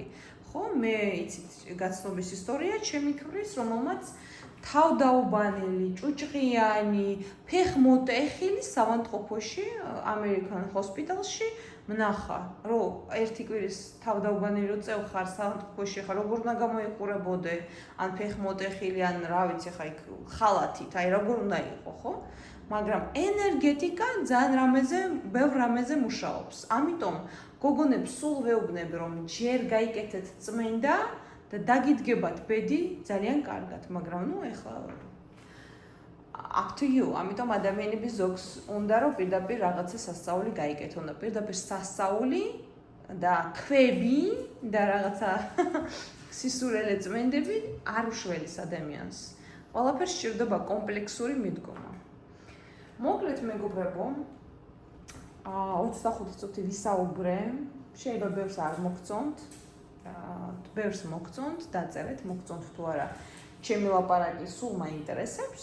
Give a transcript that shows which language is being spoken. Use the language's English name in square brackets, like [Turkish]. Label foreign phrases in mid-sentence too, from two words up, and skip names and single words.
[Georgian] ხო, მე იცით, გაცნობის ისტორია ჩემი ქმრის, რომელმაც თავდაუბანელი, ჭუჭყიანი, ფეხმოტეხილი სამანტყოფოში, [English] American hospital [Georgian] მნახა, რომ ერთი კვირის თავდაუბანელი რო წევხარ სამანტყოფოში, ხა როგორ უნდა გამოიყურებოდე, ან ფეხმოტეხილი, ან რა ვიცი, ხა იქ ხალათით, აი როგორ უნდა იყო, ხო? მაგრამ ენერგეტიკა ძალიან ბევრ რამეზე მუშაობს. ამიტომ გოგონებს სულ ვეუბნები, რომ ჯერ გაიკეთეთ წმენდა და დაგიდგებათ ბედი ძალიან კარგად, მაგრამ ეხლა [English] up to you. [Georgian] ამიტომ ადამიანების ზოგს უნდა რომ პირდაპირ რაღაცა სასწაული გაიკეთონ და პირდაპირ სასწაული და ქვები და რაღაცა სისურელე წმენდები არ უშველის ადამიანს. ყველაფერს სჭირდება კომპლექსური მიდგომა. მოკლედ მეგობრებო, 25 წუთი ვისაუბრე, შეიძლება ბევრს არ მოგწონთ, ბევრს მოგწონთ, დაწერეთ, მოგწონთ თუ არა, ჩემი ლაპარაკი სულ მაინტერესებს.